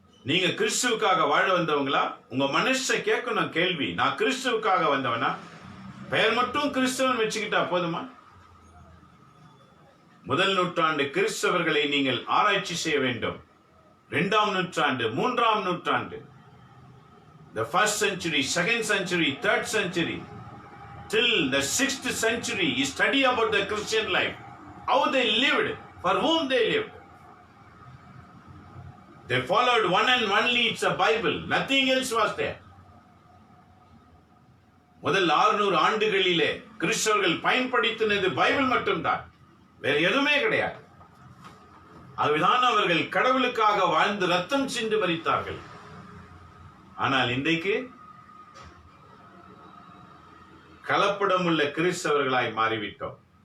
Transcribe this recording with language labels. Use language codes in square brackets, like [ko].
[ta] நீங்க கிறிஸ்துவுக்காக வாழ வந்தவங்களா? உங்க மனசை கேட்கணும் கேள்வி. நான் கிறிஸ்துவுக்காக வந்தவனா? பெயர் மட்டும் கிறிஸ்தவன் வச்சுக்கிட்டா போதுமா? முதல் நூற்றாண்டு கிறிஸ்தவர்களை நீங்கள் ஆராய்ச்சி செய்ய வேண்டும். 2ஆம் நூற்றாண்டு, 3ஆம் நூற்றாண்டு, [en] the 1st century, 2nd century, 3rd century, till the 6th century, you study about the Christian life, how they lived, for whom they lived. They followed one and only, it's a Bible, nothing else was there. [ta] முதல் 600 ஆண்டுகளிலே கிறிஸ்தவர்கள் பயன்படுத்தினது Bible மட்டும்தான், வேற எதுவுமே கிடையாது. அதுதான் அவர்கள் கடவுளுக்காக வாழ்ந்து ரத்தம் சிந்து மரித்தார்கள். ஆனால் இன்றைக்கு கலப்படம் உள்ள கிறிஸ்தவர்களாய் மாறிவிட்டோம்.